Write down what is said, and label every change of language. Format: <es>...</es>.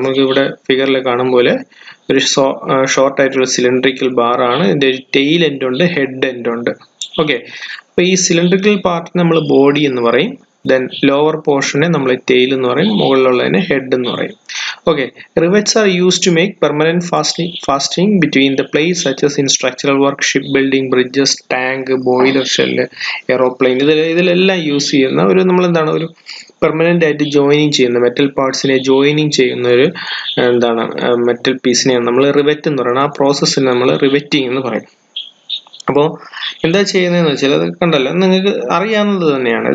<ml>നമുക്ക് ഇവിടെ ഫിഗറിൽ കാണും പോലെ ഒരു ഷോർട്ട് ആയിട്ടുള്ള സിലിണ്ടറിക്കൽ ബാറാണ്. ഇതിന്റെ ടെയിൽ എൻഡ് ഉണ്ട്, ഹെഡ് എൻഡ് ഉണ്ട്. ഓക്കെ, അപ്പോൾ ഈ സിലിണ്ടറിക്കൽ പാർട്ട് നമ്മൾ ബോഡി എന്ന് പറയും. ദെൻ ലോവർ പോർഷനെ നമ്മൾ ടെയിൽ എന്ന് പറയും, മുകളിലുള്ളതിനെ ഹെഡ് എന്ന് പറയും.</ml> <en>Okay, rivets are used to make permanent fastening between the plates such as in structural work, shipbuilding, bridges, tank, boiler shell, aeroplane.</en> <ml>ഇതിലെല്ലാം യൂസ് ചെയ്യുന്ന ഒരു ഒരു പെർമനന്റ് ആയിട്ട് ജോയിനിങ് ചെയ്യുന്ന മെറ്റൽ പാർട്സിനെ ജോയിനിങ് ചെയ്യുന്ന ഒരു മെറ്റൽ പീസിനെയാണ് നമ്മൾ റിവെറ്റ് എന്ന് പറയുന്നത്. ആ പ്രോസസ്സിനെ നമ്മൾ റിവെറ്റിംഗ് എന്ന് പറയും. അപ്പോൾ എന്താ ചെയ്യുന്നതെന്ന് വെച്ചാൽ അത് കണ്ടല്ലോ, നിങ്ങൾക്ക് അറിയാവുന്നത് തന്നെയാണ്.</ml>